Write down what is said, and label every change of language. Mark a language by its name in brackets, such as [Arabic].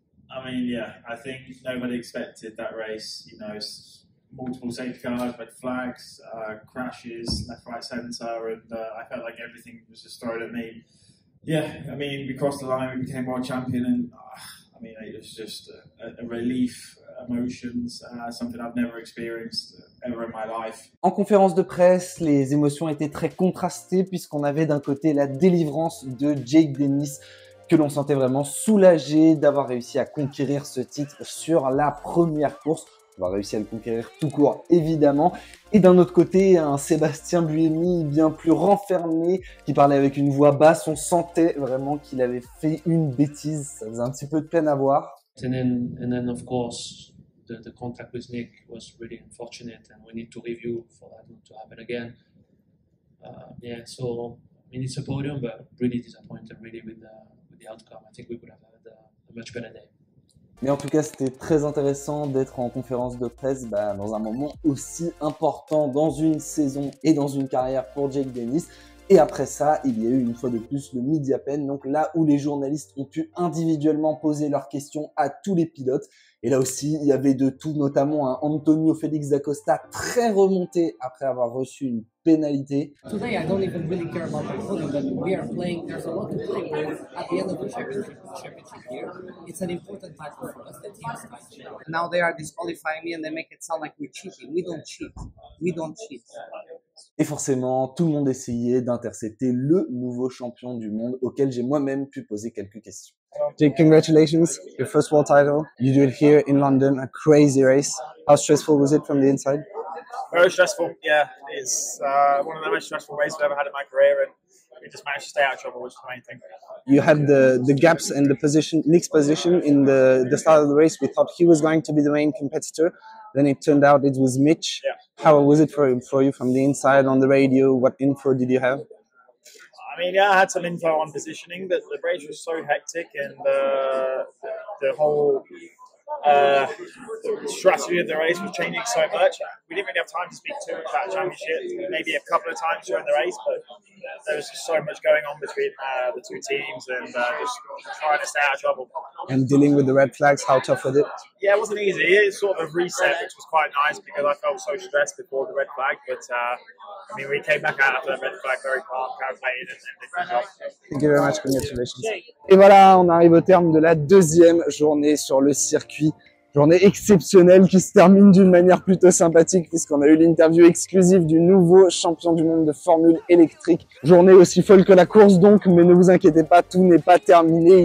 [English] I mean, yeah, I think nobody expected that race. You know, multiple safety cars, red flags, crashes, left, right, centre, and I felt like everything was just thrown at me. Yeah, I mean, we crossed the line, we became world champion, and I mean, it was just a relief, emotions, something I've never experienced ever in my life. [French] En conférence de presse, les émotions étaient très contrastées puisqu'on avait d'un côté la délivrance de Jake Dennis, que l'on sentait vraiment soulagé d'avoir réussi à conquérir ce titre sur la première course. On va réussir à le conquérir tout court, évidemment. Et d'un autre côté, un Sébastien Buemi bien plus renfermé, qui parlait avec une voix basse. On sentait vraiment qu'il avait fait une bêtise. Ça faisait un petit peu de peine à voir. [English] And then of course, the contact with Nick was really unfortunate, and we need to review for that not to happen again. Yeah, so I mean, it's a podium, but really disappointed really with the outcome. I think we could have had a much better day. [French] Mais en tout cas, c'était très intéressant d'être en conférence de presse dans un moment aussi important dans une saison et dans une carrière pour Jake Dennis. Et après ça, il y a eu une fois de plus le Media Pen, donc là où les journalistes ont pu individuellement poser leurs questions à tous les pilotes. Et là aussi, il y avait de tout, notamment un Antonio Félix da Costa très remonté après avoir reçu une pénalité. [English] Today, I don't even really care about my podium, but we are playing. There's a lot to play with at the end of the championship here. It's an important title for us, the team's title. Now they are disqualifying me and they make it sound like we're cheating. We don't cheat. We don't cheat. [French] Et forcément, tout le monde essayait d'intercepter le nouveau champion du monde auquel j'ai moi-même pu poser quelques questions. [English] Jake, congratulations, your first world title. You do it here in London, a crazy race. How stressful was it from the inside? Very stressful, yeah. It's one of the most stressful races I've ever had in my career, and we just managed to stay out of trouble, which is the main thing. You had the gaps and the position, Nick's position in the start of the race. We thought he was going to be the main competitor. Then it turned out it was Mitch. Yeah. How was it for you from the inside on the radio? What info did you have? I mean, yeah, I had some info on positioning, but the race was so hectic, and the whole strategy of the race was changing so much. We didn't really have time to speak too much about the championship, maybe a couple of times during the race, but there was just so much going on between the two teams, and just trying to stay out of trouble. And dealing with the red flags, how tough was it? Yeah, it wasn't easy. It sort of a reset, which was quite nice because I felt so stressed before the red flag, but I mean, we came back out after that red flag very calm, calculated, and did a good job. Thank you very much, congratulations. [French] Et voilà, on arrive au terme de la deuxième journée sur le circuit. Journée exceptionnelle qui se termine d'une manière plutôt sympathique puisqu'on a eu l'interview exclusive du nouveau champion du monde de Formule électrique. Journée aussi folle que la course donc, mais ne vous inquiétez pas, tout n'est pas terminé.